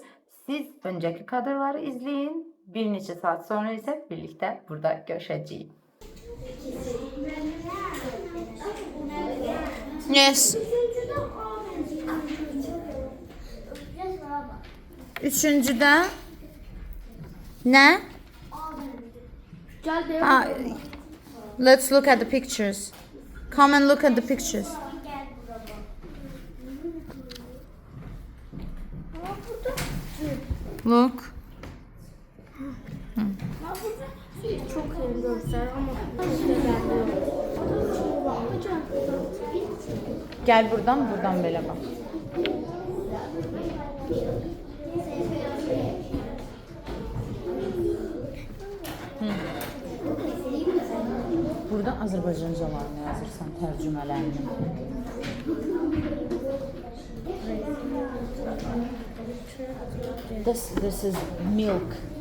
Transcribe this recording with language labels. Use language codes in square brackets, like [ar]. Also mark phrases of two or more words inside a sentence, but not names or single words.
[az] Siz öncəki kadrları izləyin. Bir neçə saat sonra isə birlikdə burada görüşəcəyik. [en] Yes. [az] Üçüncüdə nə? [en] Let's look at the pictures. Come and look at the pictures. Look. [tr] Çok iyi görsel ama [az] Gəl buradan belə bax. Burada Azərbaycancalarını yazırsan, tərcümələrini. [en] This is milk.